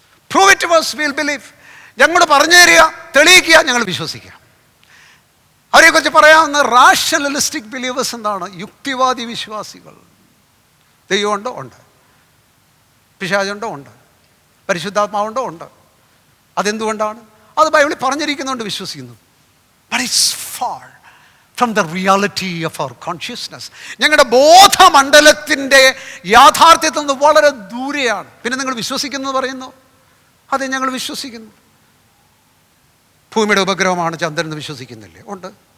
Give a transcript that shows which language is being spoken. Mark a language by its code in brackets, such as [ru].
[en] Prove it to us, we'll believe. [ml] ഞങ്ങൾ പറഞ്ഞു തരിക, തെളിയിക്കുക, ഞങ്ങൾ വിശ്വസിക്കുക. അവരെക്കുറിച്ച് പറയാവുന്ന റാഷണലിസ്റ്റിക് ബിലീവേഴ്സ് എന്താണ്? യുക്തിവാദി വിശ്വാസികൾ. ദൈവമുണ്ടോ? ഉണ്ട്. പിശാചുണ്ടോ? ഉണ്ട്. പരിശുദ്ധാത്മാവുണ്ടോ? ഉണ്ട്. അതെന്തുകൊണ്ടാണ്? അത് ബൈബിളിൽ പറഞ്ഞിരിക്കുന്നുണ്ട്, വിശ്വസിക്കുന്നു. [en] But it's far from the reality of our consciousness. [ml] ഞങ്ങളുടെ ബോധമണ്ഡലത്തിൻ്റെ യാഥാർത്ഥ്യത്തിൽ നിന്ന് വളരെ ദൂരെയാണ്. പിന്നെ നിങ്ങൾ വിശ്വസിക്കുന്നത് പറയുന്നു, അതെ ഞങ്ങൾ വിശ്വസിക്കുന്നു. ഭൂമിയുടെ ഉപഗ്രഹമാണ് ചന്ദ്രൻ എന്ന് വിശ്വസിക്കുന്നില്ലേ? ഉണ്ട്.